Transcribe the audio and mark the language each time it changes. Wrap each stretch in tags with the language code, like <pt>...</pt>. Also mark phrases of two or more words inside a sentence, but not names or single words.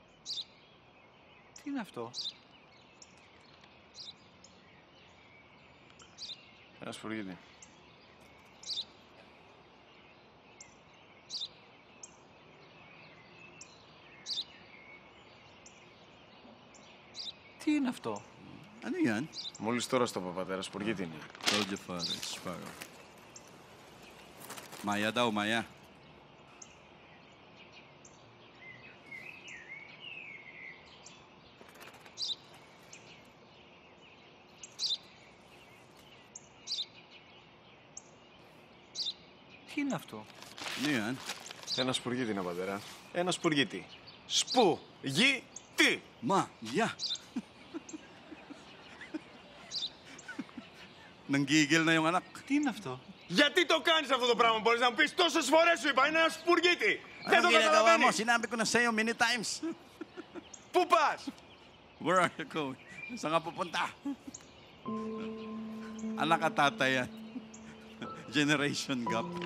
<en>Enough to.</en> <el>Ένα σπουργίτη. Τι είναι αυτό?</el> <tl>Ano yan?</tl> <el>Μόλις τώρα στο πατέρα, σπουργίτη είναι.</el> <en>Told your father, Sparrow.</en> <tl>Maya daw, Maya.</tl> <el>Τι είναι αυτό?</el> <tl>Ano yan?</tl> <el>Ένα σπουργίτη είναι, πατέρα. Ένα σπουργίτη. Σπου-γι-τι!</el> <tl>Maya! Nanggigil na yung anak.</tl> <el>Τι είναι αυτό? Γιατί το κάνεις αυτό το πράγμα, μπορείς να μου πεις? Τόσες φορές σου είπα, είναι ένα σπουργίτη. Δεν</el> <tl>Anong</tl> <el>το</el> <tl>ginagawa mo?</tl> <el>καταλαβαίνεις.</el> <tl>Sinabi ko na sa'yo</tl> <en>many times.</en> <el>Πού πας?</el> <en>Where are you going?</en> <tl>Saan ka pupunta? Anak at tatay yan.</tl> <en>Generation gap.</en>